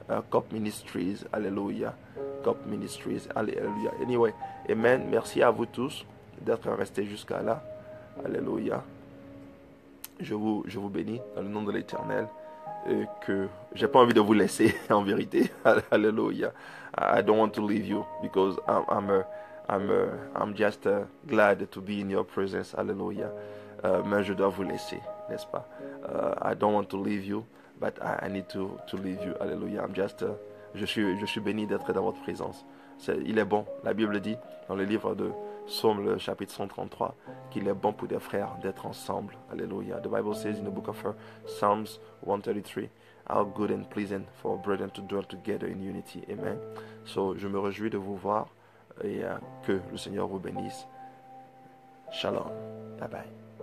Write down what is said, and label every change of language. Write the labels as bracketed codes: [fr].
[en] Cop Ministries. Alléluia. Cop Ministries. Alléluia. Anyway, amen. [fr] Merci à vous tous d'être restés jusqu'à là. Alléluia. Je vous bénis dans le nom de l'Éternel. Que j'ai pas envie de vous laisser en vérité. Alléluia. [en] I don't want to leave you because I'm just glad to be in your presence. Alléluia. [fr] Mais je dois vous laisser, n'est-ce pas? [en] I don't want to leave you, but I need to leave you. Alléluia. [fr] Je suis béni d'être dans votre présence. Il est bon. La Bible dit dans le livre de Psaume, le chapitre 133, qu'il est bon pour des frères d'être ensemble. Alléluia. [en] The Bible says in the book of Psalms 133, how good and pleasant for brethren to dwell together in unity. Amen. [fr] So, je me réjouis de vous voir et que le Seigneur vous bénisse. Shalom. Bye bye.